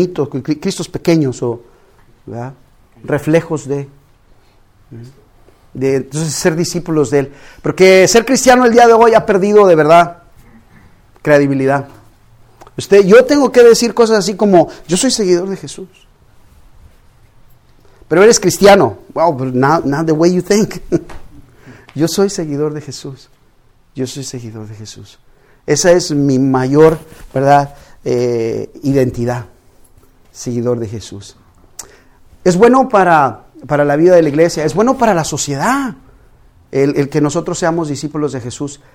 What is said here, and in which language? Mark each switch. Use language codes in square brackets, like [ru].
[es] Cristos pequeños, o, ¿verdad? Reflejos de entonces ser discípulos de Él. Porque ser cristiano el día de hoy ha perdido de verdad credibilidad. Yo tengo que decir cosas así como, yo soy seguidor de Jesús. Pero eres cristiano. [en] Wow, but not the way you think. [es] Yo soy seguidor de Jesús. Yo soy seguidor de Jesús. Esa es mi mayor, ¿verdad?, identidad. Seguidor de Jesús. Es bueno para la vida de la iglesia. Es bueno para la sociedad. El que nosotros seamos discípulos de Jesús.